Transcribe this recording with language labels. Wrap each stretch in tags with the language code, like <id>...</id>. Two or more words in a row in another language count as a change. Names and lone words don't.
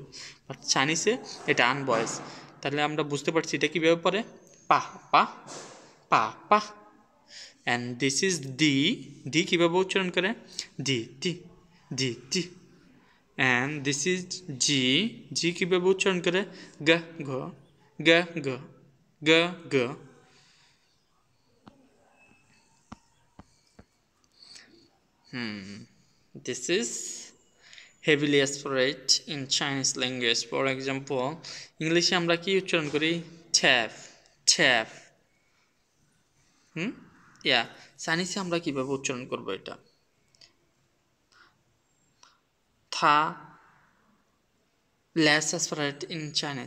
<bn>বাট চাইনিজে এটা আনভয়েস। তাহলে আমরা বুঝতে পারছি এটা কীভাবে পড়ে, পা, পা, পা, পা।</bn> <en>And this is D, D</en> <bn>কীভাবে উচ্চারণ করে, ডি, টি, ডি, টি।</bn> <en>And this is G, G</en> <bn>কীভাবে উচ্চারণ করে, গ, ঘ, গ, গ, গ, গ।</bn> <en>This is heavily aspirate in Chinese language. For example,</en> <bn>ইংলিশে আমরা কি উচ্চারণ করি, ট্যাপ, ট্যাপ। চাইনিজে আমরা কিভাবে উচ্চারণ করব এটা, থা,</bn> <en>less aspirate in Chinese.</en>